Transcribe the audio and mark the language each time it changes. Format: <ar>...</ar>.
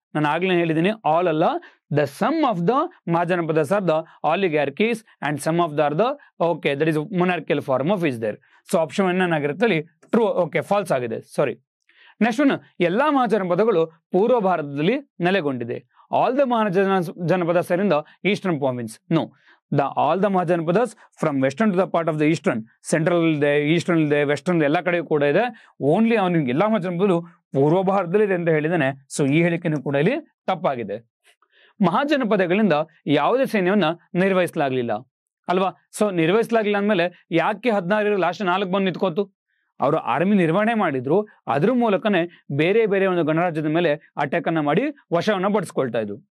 <kn>ನಾನು ಆಗ್ಲೇ ಹೇಳಿದ್ದೀನಿ, ಆಲ್ ಅಲ್ಲ,</kn> <en>The some of the Mahajanapadas are the oligarchies and some of the are the okay that is monarchical form of is there.</en> <kn>So option ಏನಾಗಿರುತ್ತೆ ಅಲ್ಲಿ true, okay falls ಆಗಿದೆ, ಸಾರಿ. Next one, ಎಲ್ಲಾ ಮಹಾಜನಪದಗಳು ಪೂರ್ವ ಭಾರತದಲ್ಲಿ ನೆಲೆಗೊಂಡಿದೆ.</kn> <en>All the Mahajanapadas are in the eastern province. No, all the Mahajanapadas from western to the part of the eastern, central</en> <kn>ಇದೆ, eastern ಇದೆ, western ಎಲ್ಲ ಕಡೆ ಕೂಡ ಇದೆ. ಓನ್ಲಿ ಅವನಿಗೆ ಎಲ್ಲಾ ಮಹಾಜನಪದಗಳು ಪೂರ್ವ ಭಾರತದಲ್ಲಿ ಇದೆ ಅಂತ ಹೇಳಿದಾನೆ. ಸೊ ಈ ಹೇಳಿಕೆನೂ ಕೂಡ ಇಲ್ಲಿ ತಪ್ಪಾಗಿದೆ. ಮಹಾಜನಪದಗಳಿಂದ ಯಾವುದೇ ಸೈನ್ಯವನ್ನ ನಿರ್ವಹಿಸಲಾಗ್ಲಿಲ್ಲ ಅಲ್ವಾ. ಸೊ ನಿರ್ವಹಿಸಲಾಗ್ಲಿಲ್ಲ ಅಂದ್ಮೇಲೆ ಯಾಕೆ 16 ಲಾಸ್ಟ್ 4 ಬಂದು ನಿಂತ್ಕೋತು. ಅವರು ಆರ್ಮಿ ನಿರ್ವಹಣೆ ಮಾಡಿದ್ರು, ಅದ್ರ ಮೂಲಕನೇ ಬೇರೆ ಬೇರೆ ಒಂದು ಗಣರಾಜ್ಯದ ಮೇಲೆ ಅಟ್ಯಾಕ್ ಅನ್ನ ಮಾಡಿ ವಶವನ್ನ ಪಡಿಸ್ಕೊಳ್ತಾ ಇದ್ರು.</kn>